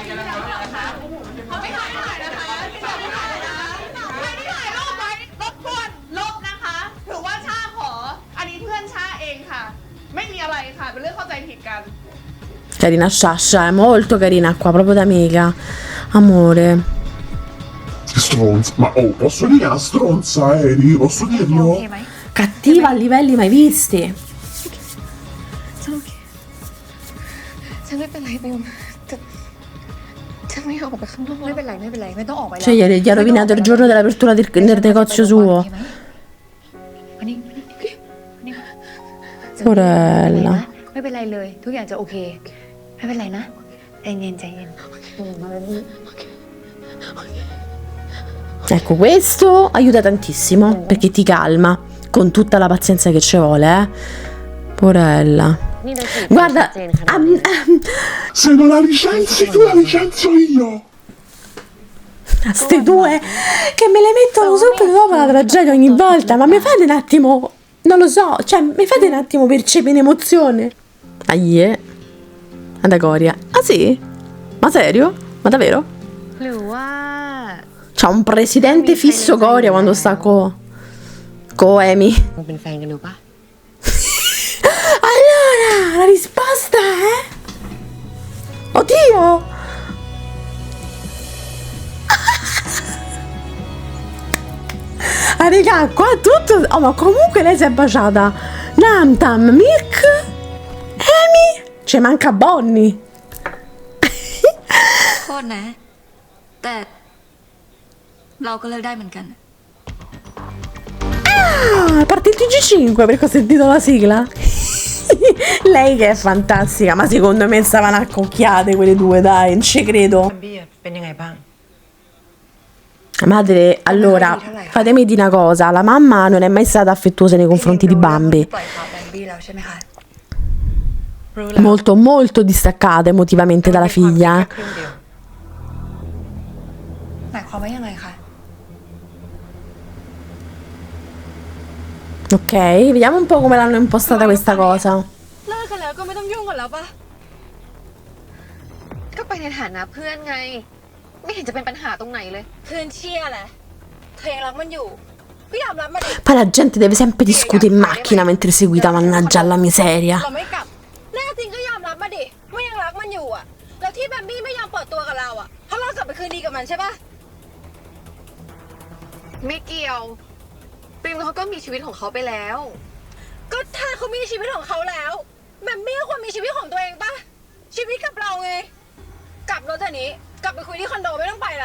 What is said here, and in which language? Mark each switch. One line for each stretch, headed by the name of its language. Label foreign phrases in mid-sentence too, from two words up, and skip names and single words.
Italian: Carina Sciascia, è molto carina qua, proprio da amica. Amore. Stronza, ma posso dire una stronza, Eri? Posso dirlo? Cattiva a livelli mai visti.
Thai: ฉันไม่เป็นไรบิวฉันไม่ออกไปข้างนอกไม่เป็นไรไม่ต้องออกไปแล้ว
Italian: Cioè gli ha rovinato il giorno dell'apertura del negozio suo. Porella.
Thai: ไม่เป็นไรเลยทุกอย่างจะโอเคไม่เป็นไรนะใจเย็น
Italian: Ecco, questo aiuta tantissimo perché ti calma con tutta la pazienza che ci vuole, Porella. Guarda, se non la licenzi tu la licenzio io. Ste due che me le mettono subito dopo la tragedia ogni volta, ma mi fate un attimo, non lo so, cioè mi fate un attimo percepire emozione. Ahie. Ad Agoria. Ah sì? Ma serio? Ma davvero?
Thai: หรือว่า
Italian: C'ha un presidente fisso Goria quando sta co Amy.
Thai: มันเป็นแฟนกันดูปะ
Italian: Allora, la risposta è... Oddio! Ah, raga, qua tutto... Oh, ma comunque lei si è baciata. Namtam, Mirk, Amy, ci manca Bonnie.
Thai: โทษนะ แต่เราก็เลิกได้เหมือนกัน
Italian: Ah, parte il TG5 perché ho sentito la sigla. Lei che è fantastica, ma secondo me stavano accocchiate quelle due, dai, non ci credo.
Thai: บี้เป็นยังไงบ้าง
Italian: Madre, allora, fatemi dire una cosa, la mamma non è mai stata affettuosa nei confronti di Bambi.
Thai: ปล่อยข่าวแบมบี้แล้วใช่ไหมคะ รู้แล้ว
Italian: Molto, molto distaccata emotivamente dalla figlia.
Thai: ครึ่งเดียว หมายความว่ายังไงคะ
Italian: Ok, vediamo un po' come l'hanno impostata questa cosa.
Thai: เลิกกันแล้วก็ไม่ต้องยุ่งกันแล้วปะ ก็ไปในฐานะเพื่อนไง ไม่เห็นจะเป็นปัญหาตรงไหนเลย เพื่อนเชี่ยแหละเธอยังรักมันอยู่ก็ยอมรับมาดิ
Italian: Poi la gente deve sempre discutere in macchina mentre si guida, mannaggia alla miseria.
Thai: เราไม่กลับแน่จริงก็ยอมรับมาดิว่ายังรักมันอยู่อ่ะ แล้วที่แบมบี้ไม่ยอมเปิดตัวกับเราอ่ะเพราะเรากลับไปคืนดีกับมันใช่ปะ ไม่เกี่ยวปริมเขาก็มีชีวิตของเขาไปแล้ว ก็ถ้าเขามีชีวิตของเขาแล้วแบมบี้ก็ควรมีชีวิตของตัวเองปะชีวิตกับเราไงกลับรถเถอะนี้กลับไปคุยที่คอนโดไม่ต้องไปแล้ว